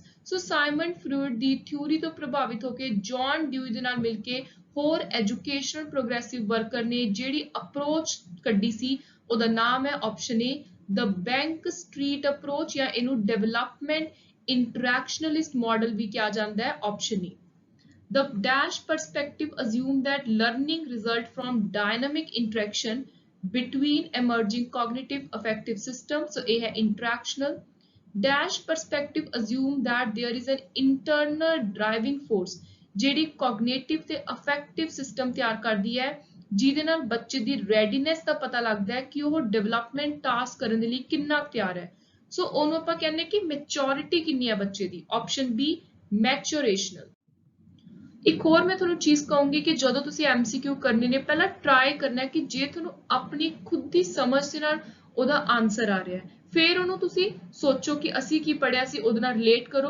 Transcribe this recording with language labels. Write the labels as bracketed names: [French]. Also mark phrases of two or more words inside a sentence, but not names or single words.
[Punjabi] So Simon Freud ਦੀ ਥਿਊਰੀ ਤੋਂ ਪ੍ਰਭਾਵਿਤ ਹੋ ਕੇ ਜੌਨ ਡਿਊਈ ਦੇ ਨਾਲ ਮਿਲ ਕੇ ਹੋਰ [English] educational progressive worker [Punjabi] ਨੇ ਜਿਹੜੀ ਅਪਰੋਚ ਕੱਢੀ ਸੀ ਉਹਦਾ ਨਾਮ ਹੈ [English] option A the Bank Street approach [Punjabi] ਜਾਂ ਇਹਨੂੰ [English] development interactionalist model [Punjabi] ਵੀ ਕਿਹਾ ਜਾਂਦਾ ਹੈ [English] option A. The dash perspective assumes that learning results from dynamic interaction between emerging cognitive affective systems. So A है interactional. Dash perspective assume that there is an internal driving force [Punjabi] ਜਿਹੜੀ cognitive ਤੇ [English] affective system [Punjabi] ਤਿਆਰ ਕਰਦੀ ਹੈ, ਜਿਹਦੇ ਨਾਲ ਬੱਚੇ ਦੀ readiness ਦਾ ਪਤਾ ਲੱਗਦਾ ਹੈ ਕਿ ਉਹ [English] development task [Punjabi] ਕਰਨ ਦੇ ਲਈ ਕਿੰਨਾ ਤਿਆਰ ਹੈ। ਸੋ ਉਹਨੂੰ ਆਪਾਂ ਕਹਿੰਦੇ ਕਿ maturity ਕਿੰਨੀ ਹੈ ਬੱਚੇ ਦੀ। [English] option B maturational. [Punjabi] ਇੱਕ ਹੋਰ ਮੈਂ ਤੁਹਾਨੂੰ ਚੀਜ਼ ਕਹੂੰਗੀ ਕਿ ਜਦੋਂ ਤੁਸੀਂ MCQ ਕਰਨੇ ਨੇ ਪਹਿਲਾਂ ਟਰਾਈ ਕਰਨਾ ਕਿ ਜੇ ਤੁਹਾਨੂੰ ਆਪਣੀ ਖੁਦ ਦੀ ਸਮਝ ਦੇ ਨਾਲ ਉਹਦਾ ਆਨਸਰ ਆ ਰਿਹਾ ਹੈ, ਫਿਰ ਉਹਨੂੰ ਤੁਸੀਂ ਸੋਚੋ ਕਿ ਅਸੀਂ ਕੀ ਪੜਿਆ ਸੀ, ਉਹਦੇ ਨਾਲ ਰਿਲੇਟ ਕਰੋ।